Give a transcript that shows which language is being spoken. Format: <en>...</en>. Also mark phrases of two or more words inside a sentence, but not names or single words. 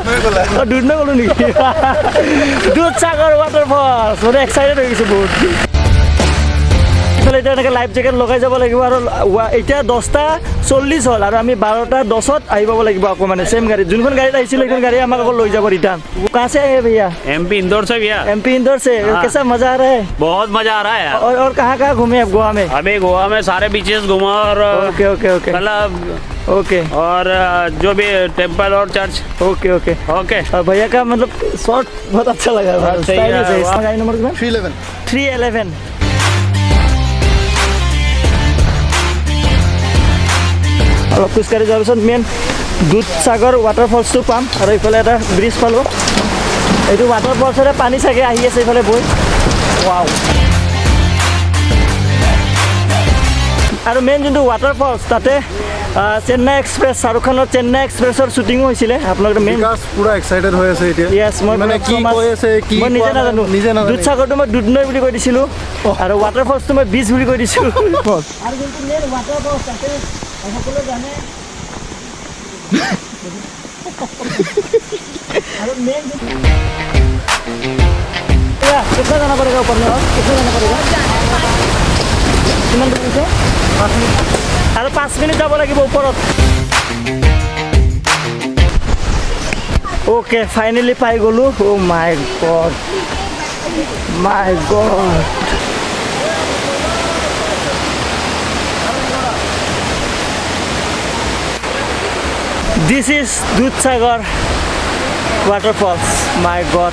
<as>দুধনৈ ক'লোঁ নেকি? দুধসাগৰ ৱাটাৰফলছ, মানে এক্সাইটেড হৈ গৈছোঁ বহুত। এতিয়া এনেকৈ</as> <en>life jacket</en> <as>লগাই যাব লাগিব। আৰু এতিয়া 10:40 হ'ল, আৰু আমি 12:10 আহি পাব লাগিব আকৌ, মানে চেম গাড়ীত, যোনখন गाड़ी আহিছিল সেইখন गाड़ी আমাক আকৌ লৈ যাব रिटर्न।</as> <hi>कहाँ से है भैया? एमपी इंदौर से भैया। एमपी इंदौर से। कैसा मजा आ रहा है? बहुत मजा आ रहा है। और कहाँ घूमे आप गोवा में? अभी गोवा में सारे बीचेस घुमा, और</hi> <en>okay okay okay,</en> <hi>मतलब</hi> <en>ओके</en> <hi>और जो भी टेम्पल और चर्च।</hi> <en>okay okay ओके</en> <hi>भैया का मतलब शॉर्ट बहुत अच्छा लगा है, सही है, स्टाइलिश है। वाह। इसका गाड़ी नंबर कितना?</hi> <as>311 অলপ খোজকাঢ়ি যোৱাৰ পিছত মেইন দুধসাগৰ ৱাটাৰফলছটো পাম আৰু এইফালে এটা ব্ৰিজ পালোঁ। এইটো ৱাটাৰফলছৰে পানী চাগে আহি আছে এইফালে বৈ। ৱাও আৰু মেইন যোনটো ৱাটাৰফলছ তাতে চেন্নাই এক্সপ্ৰেছ শ্বাহৰুখ খানৰ চেন্নাই এক্সপ্ৰেছৰ শ্বুটিঙো হৈছিলে। আপোনালোকে মেইন বিকাশ পুৰা এক্সাইটেড হৈ আছে এতিয়া য়েছ মই মানে কি কৈ আছে কি মই নিজে নাজানো। দুধসাগৰটো মই দুধনৈ বুলি কৈ দিছিলোঁ আৰু ৱাটাৰফলছটো মই বীচ বুলি কৈ দিছিলোঁ। আৰু যোনটো মেইন ৱাটাৰফলছ তাতে সকলোৱে জানে</as> <hi>और मेन कितना जाना पड़ेगा ऊपर में और कितना जाना पड़ेगा किमान दूर से 5 मिनट और 5 मिनट</hi> <as>যাব লাগিব ওপৰত</as> <en>okay finally</en> <as>পাই গলো</as> <en>oh my god This is Dudhsagar waterfalls. My God!</en>